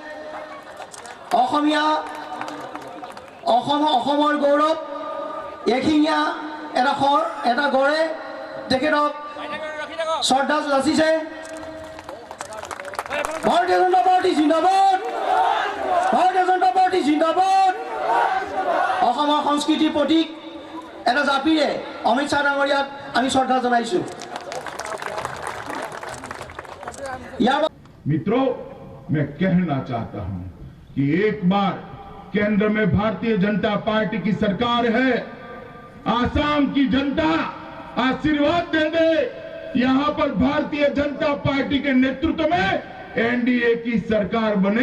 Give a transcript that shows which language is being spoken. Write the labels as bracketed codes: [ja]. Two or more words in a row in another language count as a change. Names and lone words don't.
[as] অসমৰ গৌৰৱ এশিঙীয়া এটা গড়ে তেখেতক শ্ৰদ্ধা যাচিছে ভাৰতীয় জনতা পাৰ্টি জিন্দাবাদ ভাৰতীয় জনতা পাৰ্টি জিন্দাবাদ অসমৰ সংস্কৃতিৰ প্ৰতীক এটা জাপিৰে অমিত শাহ ডাঙৰীয়াক আমি শ্ৰদ্ধা জনাইছো [hi] मित्रों, मैं कहना चाहता हूं कि एक बार केंद्र में भारतीय जनता पार्टी की सरकार है। आसाम की जनता आशीर्वाद दे दे। यहां पर भारतीय जनता पार्टी के नेतृत्व में एनडीए की सरकार बने।